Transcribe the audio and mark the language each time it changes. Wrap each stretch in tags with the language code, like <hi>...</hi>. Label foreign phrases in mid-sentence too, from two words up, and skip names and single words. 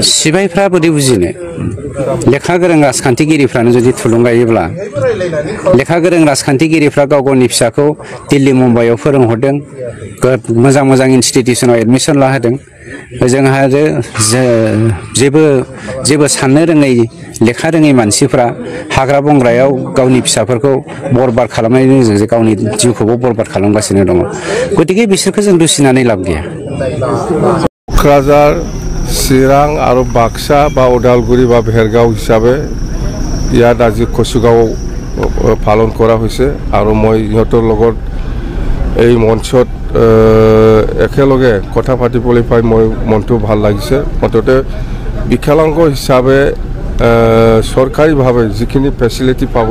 <brx>सिबायफ्रा बोरै बुजिनो लेखा गोरों राजखान्थिगिरिफ्रानो जुदि थुलुंगायोब्ला लेखा गोरों राजखान्थिगिरिफ्रा गाव गावनि फिसाखौ दिल्ली मुम्बाइआव फोरोंहरदों मोजां इनस्टिटिउसनाव एडमिसन लाहोदों जोंहा जेबो साननो रोङै लेखा रोङै मानसिफ्रा हाग्रा बंग्रायाव गावनि फिसाफोरखौ बरबाद खालामनायनि गेजेरजों गावनि जिउखौबो बरबाद खालामगासिनो दङ गतिके बिसोरखौ जों दुसिनानै लाब गैया क'क्राझार चिरां आरो बाक्सा बा उदालगुरि बा भेरगाঁও</brx> <as>हिसाবে ইয়াত আজি কচুগাঁও পালন কৰা হৈছে আৰু মই ইহঁতৰ লগত এই মঞ্চত একেলগে কথা পাতিবলৈ পাই মই মনটো ভাল লাগিছে মুঠতে বিকলাংগ হিচাপে চৰকাৰীভাৱে যিখিনি ফেচিলিটি পাব</as>